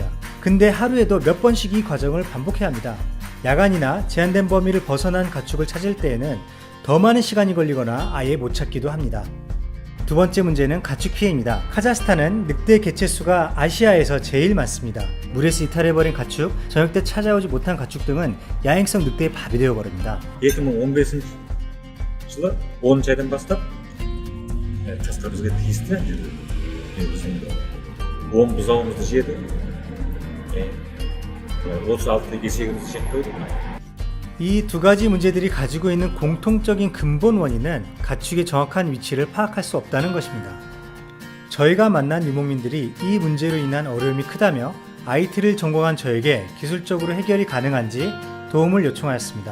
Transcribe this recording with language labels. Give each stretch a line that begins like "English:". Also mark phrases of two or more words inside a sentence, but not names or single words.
Korean: 근데 하루에도 몇 번씩 이 과정을 반복해야 합니다. 야간이나 제한된 범위를 벗어난 가축을 찾을 때에는 더 많은 시간이 걸리거나 아예 못 찾기도 합니다. 두 번째 문제는 가축 피해입니다. 카자흐스탄은 늑대 개체수가 아시아에서 제일 많습니다. 물에서 이탈해버린 가축, 저녁 때 찾아오지 못한 가축 등은 야행성 늑대의 밥이 되어버립니다.
Kazakh: 2015 жылы 10 айдан бастап тасқа бізге тиісті біздің 10 бұзауымызды жеді, 36 есегімізді жеп қойды.
Korean: 이 2가지 문제들이 가지고 있는 공통적인 근본 원인은 가축의 정확한 위치를 파악할 수 없다는 것입니다. 저희가 만난 유목민들이 이 문제로 인한 어려움이 크다며 IT를 전공한 저에게 기술적으로 해결이 가능한지 도움을 요청하였습니다.